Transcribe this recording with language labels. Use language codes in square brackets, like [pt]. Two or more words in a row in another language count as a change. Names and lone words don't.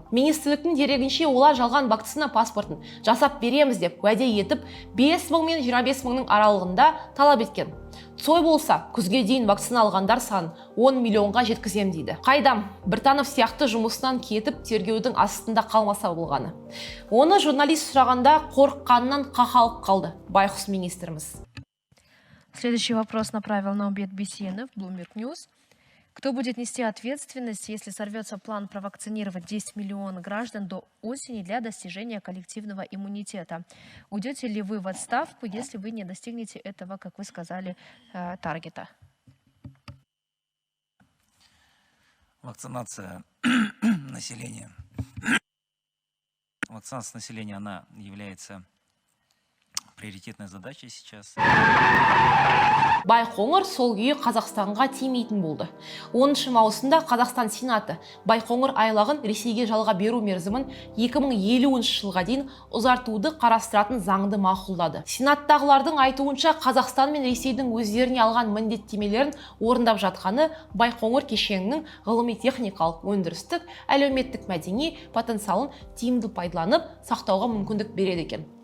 [kk] Министрліктің дерегінше олар жалған вакцина паспортын жасап береміз деп уәде етіп 5 мың мен 25 мыңның аралығында талап еткен. Цой болса, күзге дейін вакцина алғандар санын 10 миллионға жеткізем дейді. Қайдам, Біртанов сияқты жұмысынан кетіп тергеудің астында қалмаса болғаны. Оны журналист сұрағанда қорыққанынан қақалып қалды байқұс министріміз. [ru] Следующий вопрос направил Наумбет Бесенов, Bloomberg News. Кто будет нести ответственность, если сорвется план провакцинировать 10 миллионов граждан до осени для достижения коллективного иммунитета? Уйдете ли вы в отставку, если вы не достигнете этого, как вы сказали, таргета? Вакцинация населения. Вакцинация населения, она является приоритетной задачей сейчас. [kk] Байқоңыр сол күйі Қазақстанға тимейтін болды. 10 маусымда Қазақстан Сенаты Байқоңыр айлағын Ресейге жалға беру мерзімін 2050 жылға дейін ұзартуды қарастыратын заңды мақұлдады. Сенаттағылардың айтуынша Қазақстан мен Ресейдің өздеріне алған міндеттемелерін орындап жатқаны Байқоңыр кешенінің ғылыми-техникалық, өндірістік, әлеуметтік мәдени потенциалын тиімді пайдаланып сақтауға мүмкіндік береді екен.